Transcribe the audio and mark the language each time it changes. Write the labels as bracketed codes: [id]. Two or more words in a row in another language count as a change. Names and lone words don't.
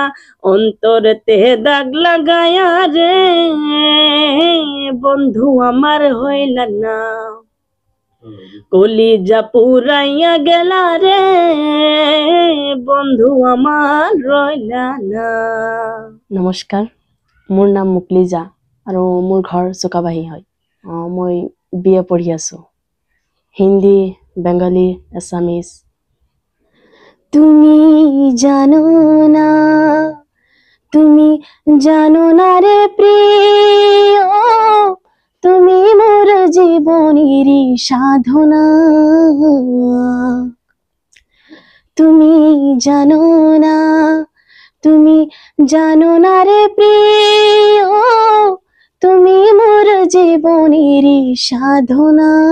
[bn] অন্তরতে দাগ লাগায়া রে বন্ধু আমার হইল না। কলিজা পুরাইয়া গেলা রে বন্ধু আমার রইলা না। [as] নমস্কাৰ, মোৰ নাম মুকলিজা আৰু মোৰ ঘৰ চুকাবাহী হয়। মই BA পঢ়ি আছোঁ, [en] Hindi, Bengali, Assamese. [bn] তুমি জানো না, তুমি জানো না রে প্রিয়, তুমি মোর জীবনের সাধনা। তুমি জানো না, তুমি জানো না রে প্রিয়, তুমি মোর জীবনের সাধনা।